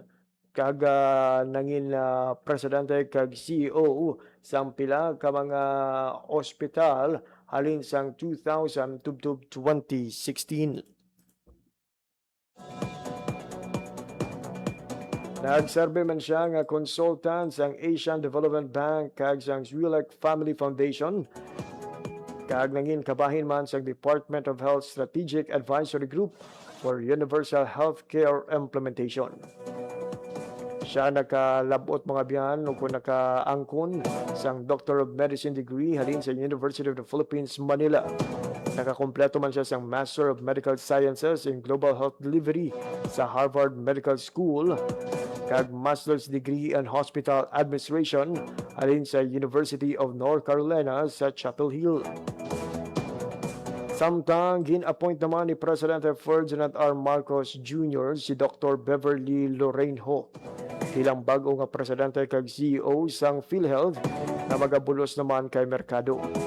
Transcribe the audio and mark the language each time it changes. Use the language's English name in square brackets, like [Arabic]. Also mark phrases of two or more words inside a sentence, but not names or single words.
[Hiligaynon] Kag nangin presidente kag CEO sang pila ka mga ospital halin sang 2000 tubtub 2016. Nagserbe man siya nga consultant sang Asian Development Bank kag sang Zwilek Family Foundation. Kag nangin kabahin man sang Department of Health Strategic Advisory Group for Universal Healthcare Implementation. Siya nakalabot mga biyan o kung nakaangkon sang Doctor of Medicine degree halin sa University of the Philippines, Manila. Nakakompleto man siya sang Master of Medical Sciences in Global Health Delivery sa Harvard Medical School kag Master's degree in Hospital Administration halin sa University of North Carolina sa Chapel Hill. Samtang gin-appoint naman ni Presidente Ferdinand R. Marcos Jr. si Dr. Beverly Lorraine Ho bilang bago nga presidente kag CEO sang PhilHealth na magabulos naman kay Mercado.